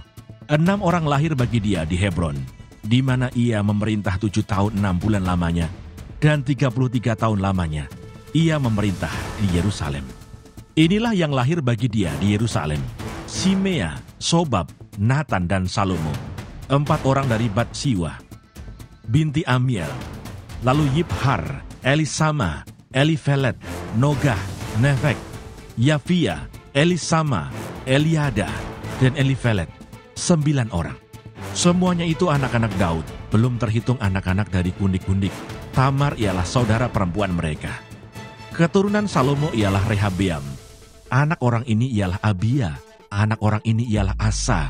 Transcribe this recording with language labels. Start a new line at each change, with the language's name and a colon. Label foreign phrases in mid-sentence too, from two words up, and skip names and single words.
Indonesian: 6 orang lahir bagi dia di Hebron, di mana ia memerintah 7 tahun 6 bulan lamanya, dan 33 tahun lamanya ia memerintah di Yerusalem. Inilah yang lahir bagi dia di Yerusalem: Simea, Sobab, Natan, dan Salomo. 4 orang dari Bat-siwa, binti Amiel. Lalu Yibhar, Elisama, Elifelet, Nogah, Nefek, Yafia, Elisama, Eliada, dan Elifelet. 9 orang. Semuanya itu anak-anak Daud, belum terhitung anak-anak dari kundik-kundik. Tamar ialah saudara perempuan mereka. Keturunan Salomo ialah Rehabeam. Anak orang ini ialah Abia. Anak orang ini ialah Asa.